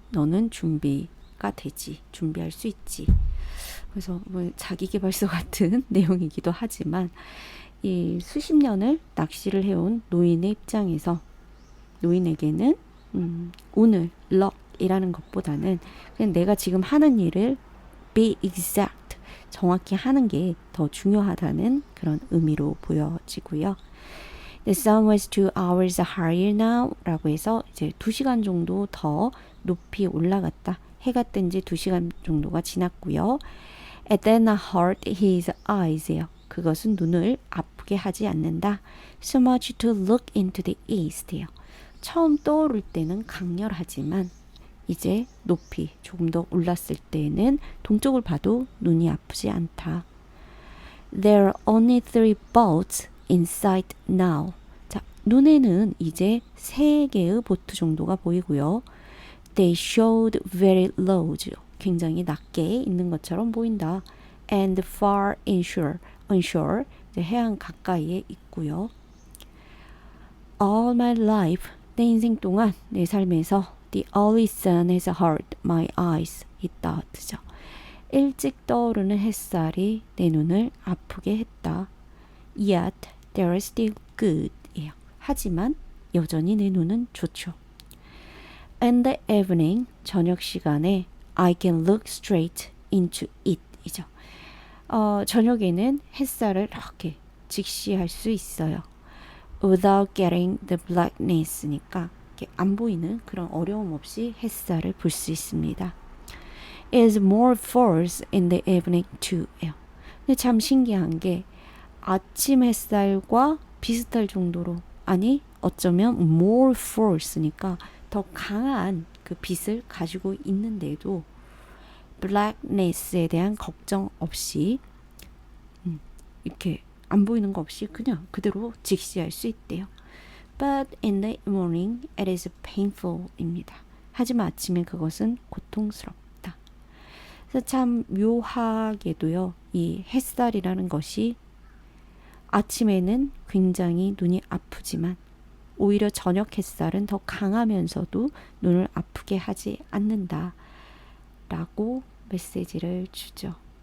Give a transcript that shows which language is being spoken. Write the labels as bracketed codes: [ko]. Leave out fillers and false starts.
[ko] 너는 준비가 되지. 준비할 수 있지. 그래서 뭐 자기계발서 같은 내용이기도 하지만 이 수십 년을 낚시를 해온 노인의 입장에서 노인에게는 오늘 럭이라는 것보다는 그냥 내가 지금 하는 일을 [en] be exact, [ko] 정확히 하는 게 더 중요하다는 그런 의미로 보여지고요. [en] The sun was 2 hours higher now [ko] 라고 해서 이제 2시간 정도 더 높이 올라갔다. 해가 뜬 지 2시간 정도가 지났고요. [en] It then hurt his eyes요. [ko] 그것은 눈을 아프게 하지 않는다. [en] So much to look into the east요. [ko] 처음 떠오를 때는 강렬하지만 이제 높이 조금 더 올랐을 때는 동쪽을 봐도 눈이 아프지 않다. [en] There are only 3 boats in sight now. [ko] 자, 눈에는 이제 3개의 보트 정도가 보이고요. [en] They showed very low. [ko] 굉장히 낮게 있는 것처럼 보인다. [en] And far onshore. [ko] 해안 가까이에 있고요. [en] All my life. [ko] 내 인생 동안 내 삶에서 [en] The early sun has hurt my eyes. [ko] 이 thought. 일찍 떠오르는 햇살이 내 눈을 아프게 했다. [en] Yet they are still good. [ko] 하지만 여전히 내 눈은 좋죠. [en] In the evening, [ko] 저녁 시간에 [en] I can look straight into it. [ko] 이죠. 저녁에는 햇살을 이렇게 직시할 수 있어요. [en] Without getting the blackness [ko] 니까 안 보이는 그런 어려움 없이 햇살을 볼 수 있습니다. [en] Is more force in the evening too. [ko] 근데 참 신기한 게 아침 햇살과 비슷할 정도로 아니 어쩌면 [en] more force [ko] 니까 더 강한 그 빛을 가지고 있는데도 blackness에 대한 걱정 없이 이렇게 안 보이는 거 없이 그냥 그대로 직시할 수 있대요. [en] But in the morning it is painful입니다. [ko] 하지만 아침에 그것은 고통스럽다. 그래서 참 묘하게도요. 이 햇살이라는 것이 아침에는 굉장히 눈이 아프지만 오히려 저녁 햇살은 더 강하면서도 눈을 아프게 하지 않는다 라고 메시지를 주죠.